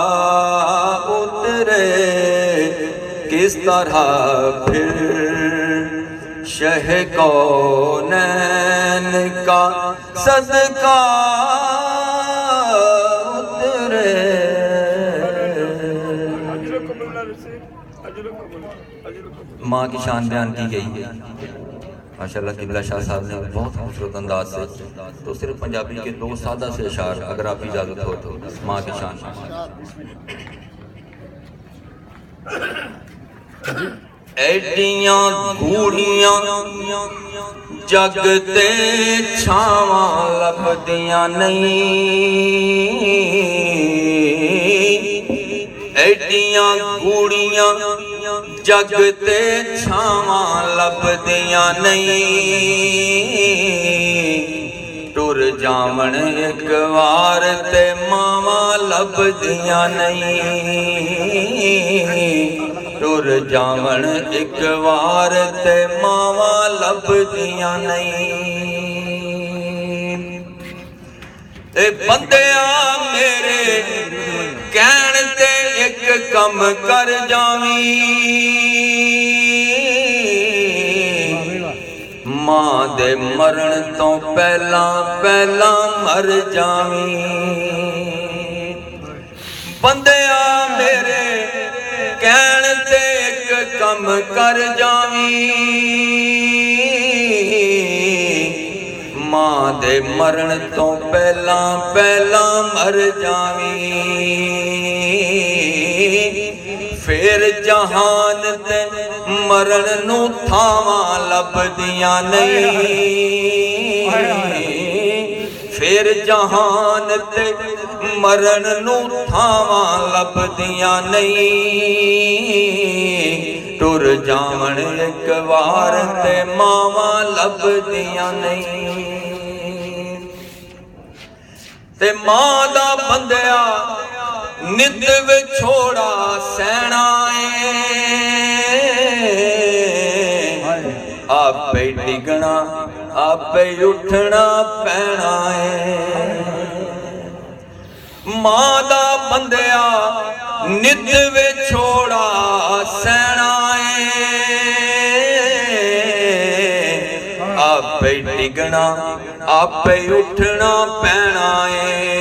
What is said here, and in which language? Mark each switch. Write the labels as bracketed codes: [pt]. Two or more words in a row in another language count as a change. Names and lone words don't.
[ur] اترے، کس طرح پھر شہ کونین کا صدقہ اترے. ماں کی شان بیان کی گئی ہے ماشاءاللہ. قبلہ شاہ صاحب نے بہت خوبصورت انداز سے, تو صرف پنجابی کے 2 سادہ سے اشعار اگر آپ کی اجازت ہو تو ماں کی شان. [pa] ایڈیاں گھوڑیاں جگ تے چھاواں لبدیاں نہیں, ایڈیاں گھوڑیاں جگ تے چھاواں لبدیاں نہیں, ٹر جاون ایک وار تے ماواں لبدیاں نہیں, ٹر جاون ایک وار تے ماواں لبدیاں نہیں. اے بندیاں میرے کہن تے ایک کم کر جاویں, ماں دے مرن تو پہلا پہلا مر جاویں. بندیاں میرے کہن تے ایک کم کر جاویں, ماں دے مرن تو پہلا پہلا مر جاویں. پھر جہان تے مرن نو تھاواں لبدیاں نہیں, پھر جہان تے مرن نو تھاواں لبدیاں نہیں, ٹر جاون ایک وار تے ماواں لبدیاں نہیں. تے ماں دا بندیا نت وچھوڑا سہنا ہے, آپے ڈگنا آپے اٹھنا پینا ہے. ماں دا بندیا نت وچھوڑا سہنا ہے, آپے ڈگنا آپے اٹھنا پینا ہے.